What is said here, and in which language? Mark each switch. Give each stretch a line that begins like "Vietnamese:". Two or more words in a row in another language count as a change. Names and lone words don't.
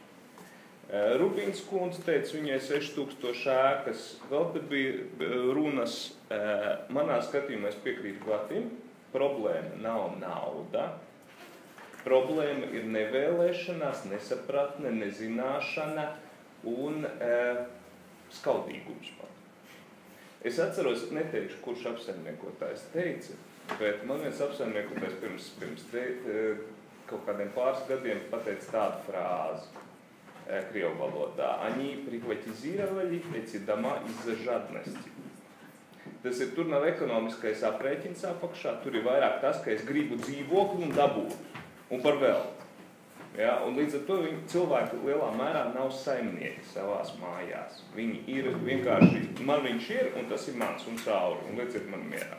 Latvian: Rubīns kundze teica, viņai 6000 ēkas, vēl te bija runas, manā skatījumā es piekrītu Gatim, problēma nav nauda, problēma ir nevēlēšanās, nesapratne, nezināšana un skaudīgums pat. Es atceros, neteikšu, kurš apsaimniekotājs teica, bet man viens apsaimniekotājs pirms kaut kādiem pāris gadiem pateica tādu frāzi krievu valodā.
Russian: Они приватизировали эти дома из-за жадности.
Latvian: Tas ir, tur nav ekonomiskais aprēķins apakšā, tur ir vairāk tas, ka es gribu dzīvokli un dabūt, un par vēl. Ja? Un līdz ar to cilvēki lielā mērā nav saimnieki savās mājās. Viņi ir vienkārši, man viņš ir, un tas ir mans un cauri, un lieciet man mierā.